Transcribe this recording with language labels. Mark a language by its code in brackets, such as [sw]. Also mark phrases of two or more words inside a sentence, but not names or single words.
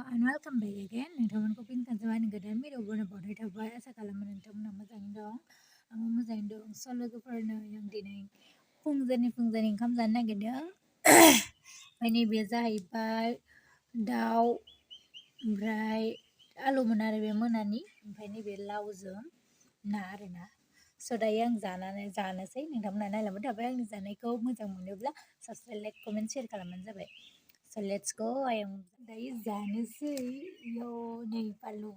[en] and welcome back again. [brx] नोंथांमोनखौ फिन खनसेबाव गोदान भिडिअ बनायबावनाय थाबाय आसा खालामो नोंथांमोना मोजाङैनो दं आंबो मोजाङैनो दं स' लोगोफोरनो आं दिनै फुंजानि ओंखाम जानो नागिरदों ओमफ्राय नैबे जाहैबाय दाउ ओमफ्राय आलुमोन आरो बे मोनानि ओमफ्राय नैबे लावजों ना आरोना स' दायो आं जानोसै नोंथांमोना नायलांबाय थाबाय आंनि जानायखौ मोजां मोनोब्ला [en] subscribe like comment share [brx] खालामबानो जाबाय [en] So let's go. I am [brx] dayo जानोसै इयाव नै बानलुबो